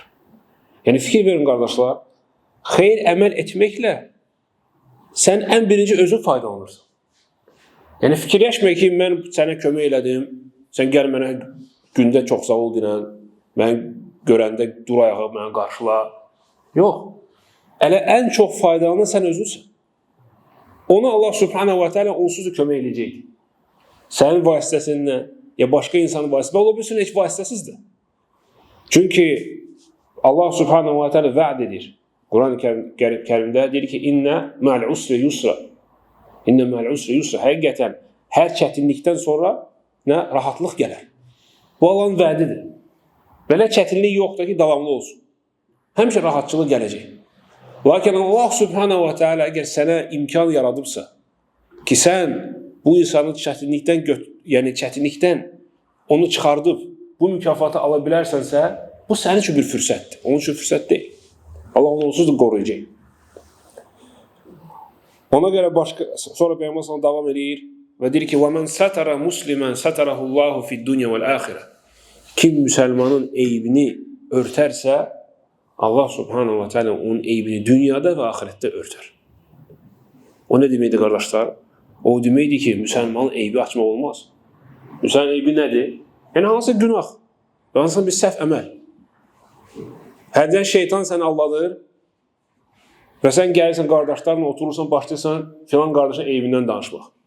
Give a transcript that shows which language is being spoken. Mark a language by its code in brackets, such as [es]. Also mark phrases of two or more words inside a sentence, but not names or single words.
[az] Yəni fikir verin qardaşlar, xeyir əməl etməklə sən ən birinci özün faydalanırsan. Yəni fikirləşmə ki, mən sənə kömək elədim, sən gəl mənə gündə çox sağ ol deyən, mən görəndə dur ayağa mənə qarşıla. Yox, elə ən çox faydalanan sən özünsən. Onu Allah [ar] سبحانه وتعالى [az] onsuz da kömək eləyəcək. Sənin vasitəsindən, ya başqa insanın vasitəsindən, ola bilsin heç vasitəsizdir. Çünki Allah [ar] سبحانه وتعالى [az] vəd edir. Quran-ı Kərimdə deyir ki, [ar] إن مع العسر يسرا. إن مع العسر يسرا. [az] Həqiqətən, hər çətinlikdən sonra rahatlıq gələr. Bu Allahın vədidir. Belə çətinlik yoxdur ki, davamlı olsun. Həmişə rahatçılıq gələcək. Lakin Allah [ar] سبحانه وتعالى [az] əgər sənə imkan yaradıbsa ki, sən bu insanı çətinlikdən onu çıxardıb bu mükafatı ala bilərsənsə, bu sənin üçün bir fürsətdir. Onun üçün fürsət deyil. Allah onu onsuz da qoruyacaq. Ona görə sonra Peyğəmbər sallallahu davam edir və deyir ki: [ar] "ومن ستر مسلما ستره الله في الدنيا والآخرة." [az] Kim müsəlmanın eybini örtərsə, Allah [ar] سبحانه وتعالى [az] onun eybini dünyada və axirətdə örtər. O nə deməkdir qardaşlar? O deməkdir ki, müsəlmanın eybi açmaq olmaz. Müsəlmanın eybi nədir? Yəni hansı günah, hansı bir səhv əməl. Hərdən şeytan səni aldadır və sən gəlirsən qardaşlarla oturursan, başlayırsan filan qardaşın eybindən danışmaq.